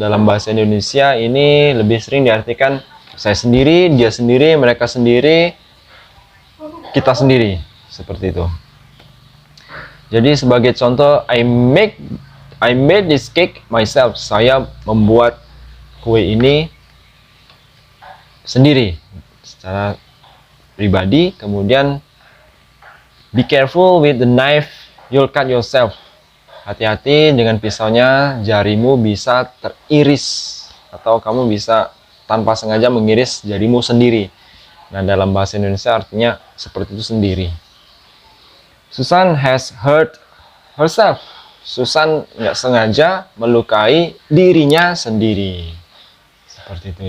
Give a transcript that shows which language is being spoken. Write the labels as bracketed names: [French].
[Indonesian] Dalam bahasa Indonesia ini lebih sering diartikan saya sendiri, dia sendiri, mereka sendiri, kita sendiri. Seperti itu. Jadi sebagai contoh, [English] I made this cake myself. [Indonesian] Saya membuat kue ini sendiri secara pribadi. [English] Kemudian be careful with the knife, you'll cut yourself. [Indonesian] Hati-hati dengan pisaunya, jarimu bisa teriris atau kamu bisa tanpa sengaja mengiris jarimu sendiri. Nah, dalam bahasa Indonesia artinya seperti itu sendiri. [English] Susan has hurt herself. [Indonesian] Susan nggak sengaja melukai dirinya sendiri. Seperti itu.